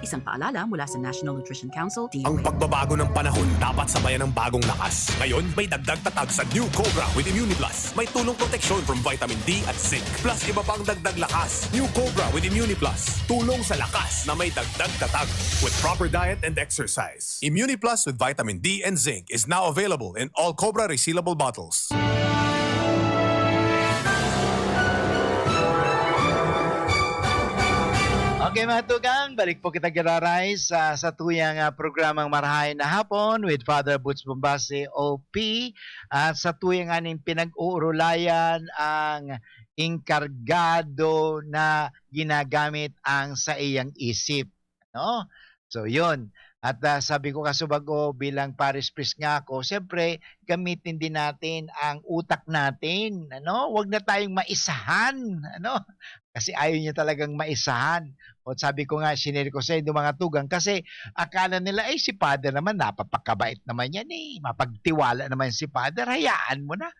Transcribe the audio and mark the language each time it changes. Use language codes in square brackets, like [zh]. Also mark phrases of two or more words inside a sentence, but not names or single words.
[tl] Isang paalala mula sa National Nutrition Council, Ang pagbabago ng panahon dapat sabayan ng bagong lakas. Ngayon, may dagdag tatag sa New Cobra with ImmuniPlus. May tulong proteksyon [en] from vitamin D [tl] at zinc. Plus iba pang dagdag lakas. New Cobra with ImmuniPlus. Tulong sa lakas na may dagdag tatag. [en] With proper diet and exercise. ImmuniPlus with vitamin D and zinc is now available in all Cobra resealable bottles. [bik] Okay mga tugang, balik po kita Giraray sa tuyang programang Marahayan na Hapon with Father Butch Bombase OP at sa tuyang aning pinag-uurulayan ang inkargado na ginagamit ang sa iyang isip. [tl] No? So yun. At sabi ko kasubago bilang [en] Paris Priest [tl] nga ako, siyempre gamitin din natin ang utak natin. Ano? Huwag na tayong maisahan. Ano? Kasi ayaw niya talagang maisahan. O sabi ko nga, sinili ko sa inyo mga tugang kasi akala nila, si Father naman, napapakabait naman yan mapagtiwala naman si Father, hayaan mo na.